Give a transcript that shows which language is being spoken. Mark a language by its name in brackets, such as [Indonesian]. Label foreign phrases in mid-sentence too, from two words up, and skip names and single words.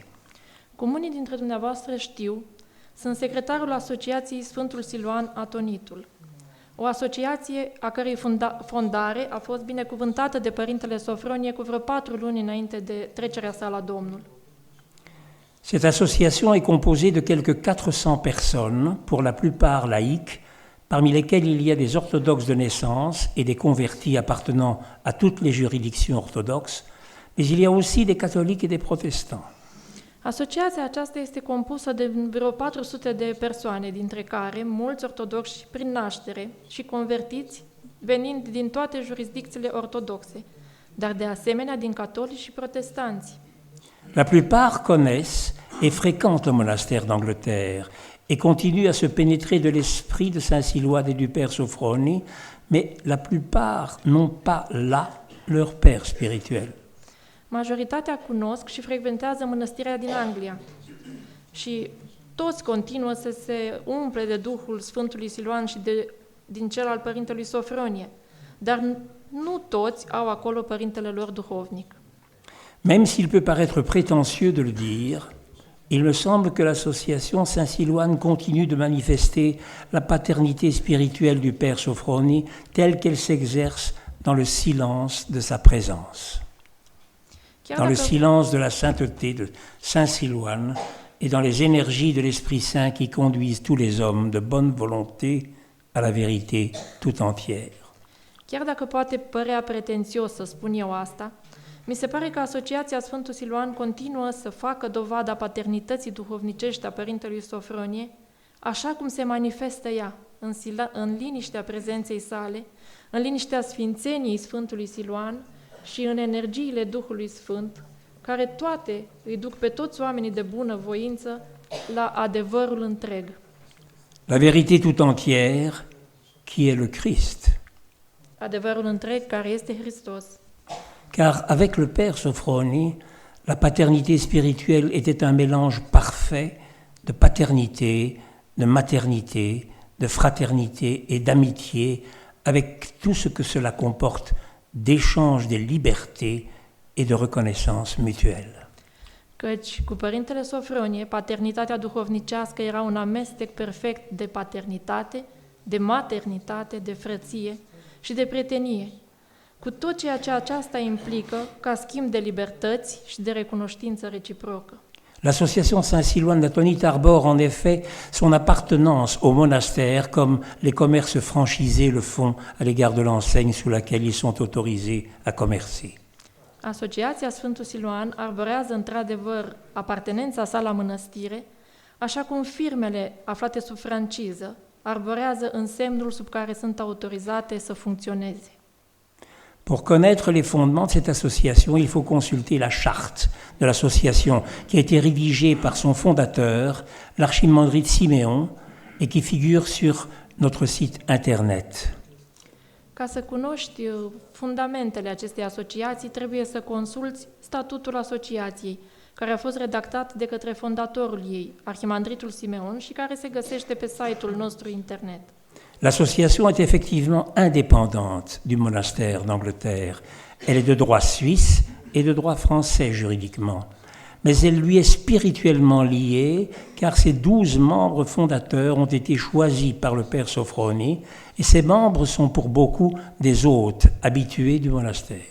[Romanian] Cum unii dintre dumneavoastră știu, sunt secretarul Asociației Sfântul Siluan Atonitul, o asociație a cărei fondare a fost binecuvântată de Părintele Sofronie cu vreo 4 luni înainte de trecerea sa la Domnul. [French] Cette association est composée de quelques 400 personnes, pour la plupart laïques, parmi lesquelles il y a des orthodoxes de naissance et des convertis appartenant à toutes les juridictions orthodoxes, mais il y a aussi des catholiques et des protestants. [Romanian] Asociația aceasta este compusă de vreo 400 de persoane, dintre care mulți ortodoxi prin naștere și convertiți venind din toate jurisdicțiile ortodoxe, dar de asemenea din catolici și protestanți. [French] La plupart connaissent et fréquentent le monastère d'Angleterre et continuent à se pénétrer de l'esprit de Saint-Silouan et du Père Sophrony, mais la plupart n'ont pas là leur père spirituel. [Romanian] Majoritatea cunosc și frecventează mănăstirea din Anglia și toți continuă să se umple de Duhul Sfântului Siluan și din cel al Părintelui Sofronie, dar nu toți au acolo părintele lor duhovnic. [French] Même s'il peut paraître prétentieux de le dire, il me semble que l'association Saint-Silouan continue de manifester la paternité spirituelle du Père Sophrony telle qu'elle s'exerce dans le silence de sa présence. Dans le silence de la sainteté de Saint-Silouan et dans les énergies de l'Esprit Saint qui conduisent tous les hommes de bonne volonté à la vérité tout entière. [Romanian] Chiar dacă poate părea pretențios să spun eu asta, Mi se pare că Asociația Sfântul Siluan continuă să facă dovada paternității duhovnicești a Părintelui Sofronie, așa cum se manifestă ea, în liniștea prezenței sale, în liniștea sfințeniei Sfântului Siluan și în energiile Duhului Sfânt, care toate îi duc pe toți oamenii de bună voință la adevărul întreg. [French] La vérité tout entière, qui est le Christ. [Romanian] Adevărul întreg care este Hristos. [French] Car avec le Père Sophroni, la paternité spirituelle était un mélange parfait de paternité, de maternité, de fraternité et d'amitié, avec tout ce que cela comporte d'échange de liberté et de reconnaissance mutuelle. [Romanian] Căci cu Părintele Sofronie, paternitatea duhovnicească era un amestec perfect de paternitate, de maternitate, de frăție și de prietenie, cu tot ceea ce aceasta implică ca schimb de libertăți și de recunoștință reciprocă. [French] L'association Saint-Silouan d'Antony arbore en effet son appartenance au monastère comme les commerces franchisés le font à l'égard de l'enseigne sous laquelle ils sont autorisés à commercer. [Romanian] Asociația Sfântul Siluan arborează într-adevăr apartenența sa la mănăstire, așa cum firmele aflate sub franciză arborează însemnul sub care sunt autorizate să funcționeze. [French] Pour connaître les fondements de cette association, il faut consulter la charte de l'association qui a été rédigée par son fondateur, l'archimandrite Siméon, et qui figure sur notre site internet. [Romanian] Ca să cunoști fundamentele acestei asociații, trebuie să consulți statutul asociației, care a fost redactat de către fondatorul ei, arhimandritul Simeon, și care se găsește pe site-ul nostru internet. [French] L'association est effectivement indépendante du monastère d'Angleterre. Elle est de droit suisse et de droit français juridiquement. Mais elle lui est spirituellement liée car ses 12 membres fondateurs ont été choisis par le Père Sophroni et ces membres sont pour beaucoup des hôtes habitués du monastère.